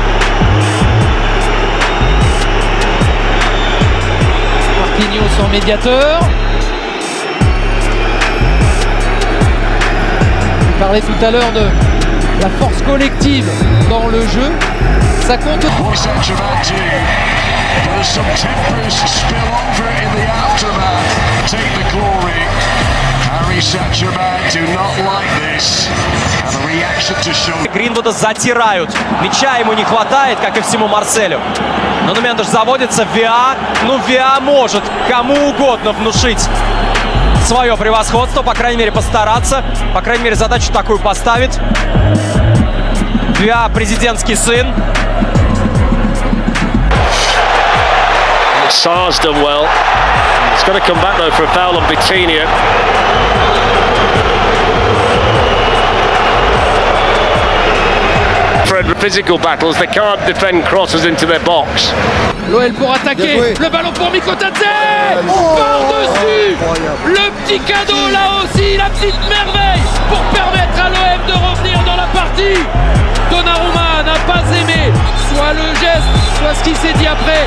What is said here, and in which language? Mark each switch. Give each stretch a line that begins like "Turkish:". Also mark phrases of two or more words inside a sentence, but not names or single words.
French: Marquinhos en médiateur. On parlait tout à l'heure de la force collective dans le jeu. Ça compte.
Russian: Гринвуда затирают. Мяча ему не хватает, как и всему Марселю. Но Нумендеш заводится. Виа. Виа может кому угодно внушить свое превосходство. По крайней мере, постараться. По крайней мере, задачу такую поставить. Виа президентский сын.
English: Sarr's done well. It's got to come back though for a foul on Vitinha. Physical battles, they can't defend crosses into their box.
French: L'OL pour attaquer, le ballon pour Mikotadze. Par-dessus. Le petit cadeau là aussi, la petite merveille pour permettre à l'OM de revenir dans la partie. Donnarumma n'a pas aimé soit le geste, soit ce qui s'est dit après.